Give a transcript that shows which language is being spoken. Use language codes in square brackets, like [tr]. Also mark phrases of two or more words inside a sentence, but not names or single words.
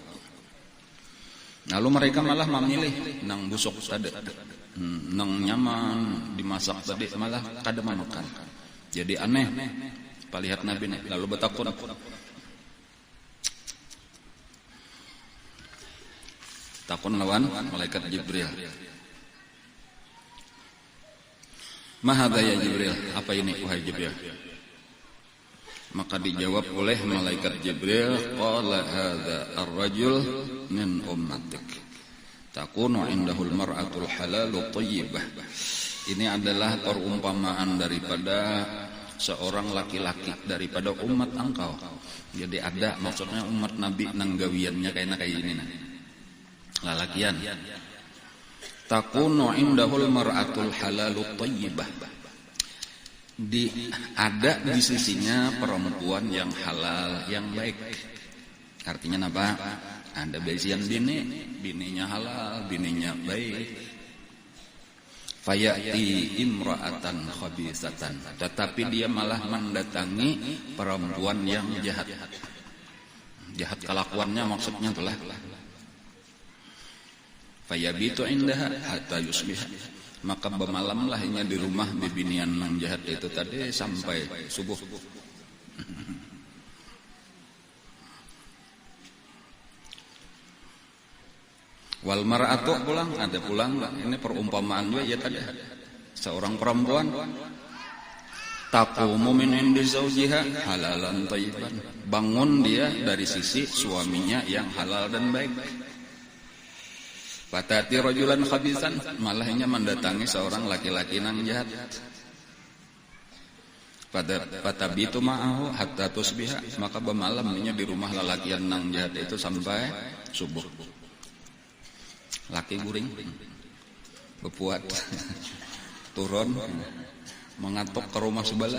[bjn] Lalu mereka malah memilih nang busuk tadi, nang nyaman dimasak tadi malah kada makan. Jadi aneh. Lihat Nabi nih, lalu bertakun. Takun lawan malaikat Jibril. [ar] ما هذا يا جبريل? [id] Apa ini wahai Jibril? Maka dijawab oleh malaikat Jibril, [ar] قال هذا الرجل من أمتك. تكون عنده المرأة الحلال الطيبة. [id] Ini adalah perumpamaan daripada seorang laki-laki daripada umat engkau. [bjn] Jadi ada maksudnya umat Nabi nang gawiannya kayak ini nah. Lalakian. [ar] تكون عنده المرأة الحلال الطيبة. [id] Ada di sisinya perempuan yang halal, yang baik. Artinya apa? [bjn] Ada bisian bininya halal, bininya baik. [ar] فيأتي امرأة خبيثة, [id] tetapi dia malah mendatangi perempuan yang jahat. Jahat kelakuannya maksudnya itulah. [ar] فيبيت عندها حتى يصبح, [id] maka bermalamlah hanya di rumah bibinian yang jahat itu tadi sampai subuh. [ar] والمرأة [id] pulang, ada pulang ini perumpamaan juga ya tadi. Seorang perempuan [ar] تقوم من عند زوجها حلالا طيبا, [id] bangun dia dari sisi suaminya yang halal dan baik. [ar] فتأتي رجلا خبيثا, [id] malahnya mendatangi seorang laki-laki yang jahat. [ar] فتبيت معه حتى تصبح, [id] maka bermalamnya di rumah lelakian yang jahat itu sampai subuh. [bjn] Laki guring bepuat turun mengatok ke rumah sebelah.